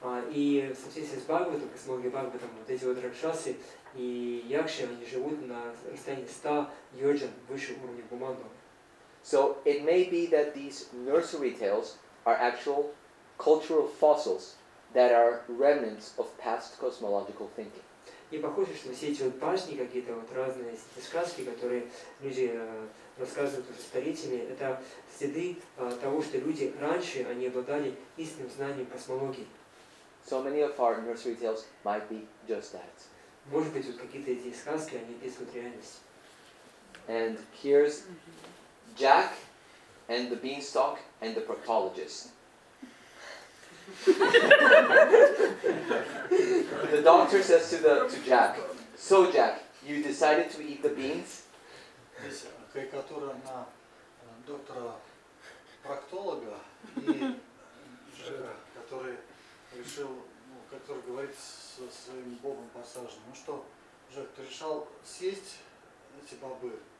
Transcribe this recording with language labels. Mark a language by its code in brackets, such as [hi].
[ru] И в соответствии с Бхагаватом, космологией Бхагаватам, вот эти вот Ракшасы и Якши, они живут на расстоянии 100 йоджан выше уровня Пумандала. [en] So it may be that these nursery tales are actual cultural fossils that are remnants of past cosmological thinking. [ru] И похоже, что все эти вот башни, какие-то вот разные эти сказки, которые люди рассказывают уже столетиями, это следы того, что люди раньше, они обладали истинным знанием космологии. [en] So many of our nursery tales might be just that. [ru] Может быть, вот какие-то эти сказки, они описывают реальность. [en] And here's Jack and the beanstalk and the proctologist. The doctor says to Jack, "So Jack, you decided to eat the beans?" [ru] Здесь карикатура на доктора-проктолога и Джека, который решил, который говорит со своим богом посаженным. Ну что, Джек, ты решал съесть эти бобы?